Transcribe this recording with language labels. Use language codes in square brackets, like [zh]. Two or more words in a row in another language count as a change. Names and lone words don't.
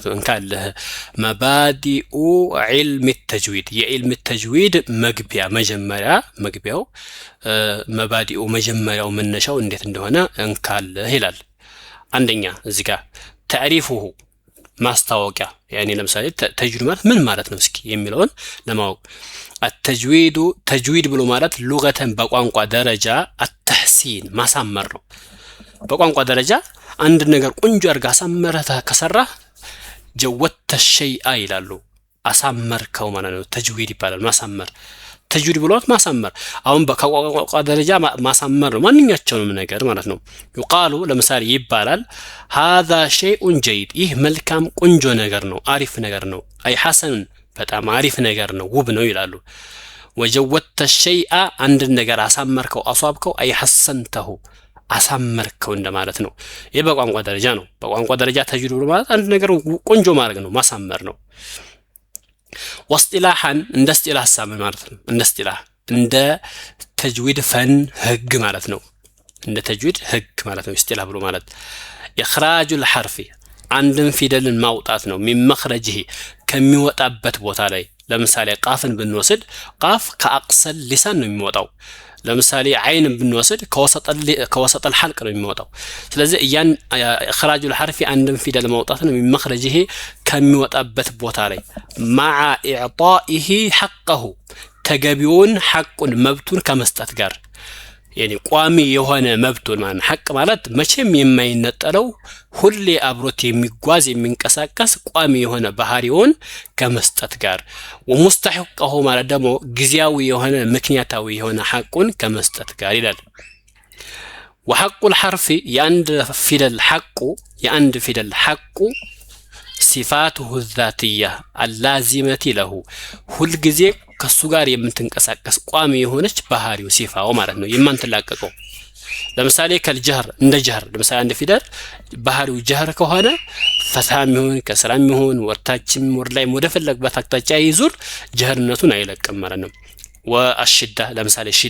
[am] ነው እንካለህ [ar] مبادئ علم التجويد [am] የعلم التجويد መግቢያ መግቢያው مبادئ መጀመሪያው መነሻው እንዴት እንደሆነ እንካለህ ይላል አንደኛ እዚህ ጋር تعريفه ማስታወቂያ يعني ለምሳሌ ተጅዊድ ማለት ምን ማለት ነው እስኪ የሚለውን ለማወቅ ተጅዊድ ብሎ ማለት ሉገተን በቋንቋ ደረጃ التحسين ማሳመር ነው በቋንቋ ደረጃ አንድ ነገር ቆንጆ አድርጋ አሳመረታ ከሰራ [ar] جوّد الشيء [am] ይላሉ አሳመርከው ማለት ነው ተጅዊድ ይባላል ማሳመር ተጅዊድ ብሎት ማሳመር አሁን በቋንቋ ደረጃ ማሳመር ነው ማንኛቸውንም ነገር ማለት ነው ይቃሉ ለምሳሌ ይባላል [ar] هذا شيء جيد [am] ይህ መልካም ቆንጆ ነገር ነው አሪፍ ነገር ነው [ar] أي حسن [am] በጣም አሪፍ ነገር ነው ውብ ነው ይላሉ [ar] وجودت الشيء [am] አንድ ነገር አሳመርከው አሷብከው [ar] أي حسنته [am] አሳመርከው እንደማለት ነው ይሄ በቋንቋ ደረጃ ነው በቋንቋ ደረጃ ተጅዊድ ብሎ ማለት አንድ ነገር ቆንጆ ማድረግ ነው ማሳመር ነው واصطلاحا እንደ እስጢላህ ሳምን ማለት ነው እንደ እስጢላህ እንደ ተጅዊድ ፈን ህግ ማለት ነው እንደ ተጅዊድ ህግ ማለት ነው እስጢላህ ብሎ ማለት [ar] اخراج الحرف [am] አንድን ፊደልን ማውጣት ነው [ar] من مخرجه [am] ከሚወጣበት ቦታ ላይ ለምሳሌ ቃፍን ብንወስድ ቃፍ [ar] أقصى اللسان [am] ነው የሚወጣው ለምሳሌ አይንን ብንወስድ [ar] وسط الحلق [am] ነው የሚወጣው ስለዚህ ያን [ar] اخراج الحرف [am] አንድን ፊደል ማውጣት ነው [ar] من مخرجه [am] ከሚወጣበት ቦታ ላይ [ar] مع اعطائه حقه [am] ተገቢውን ሐቁን መብቱን ከመስጠት ጋር يعني ቋሚ የሆነ መብቱን ማለት ሐቅ ማለት መቼም የማይነጠለው ሁሌ አብሮት የሚጓዝ የሚንቀሳቀስ ቋሚ የሆነ ባህሪውን ከመስጠት ጋር ومستحقه ማለት ደግሞ ግዚያዊ የሆነ ምክንያታዊ የሆነ ሐቁን ከመስጠት ጋር ይላል [ar] وحق الحرف [am] የአንድ ፊደል ሐቁ [ar] صفاته الذاتية اللازمة له [am] ሁል ጊዜ ከሱ ጋር የምትንቀሳቀስ ቋሚ የሆነች ባህሪው ሲፋው ማለት ነው የማንተላቀቀው ለምሳሌ ከልጀህር እንደ ጀህር ለምሳሌ አንድ ፊደል ባህሪው ጀህር ከሆነ ፈትሃም ይሁን ከስራም ይሁን ወርታችም ወርላይም ወደ ፈለግበት አቅጣጫ ይዙር ጀህርነቱን አይለቅም ማለት ነው ወአሽዳ ለምሳሌ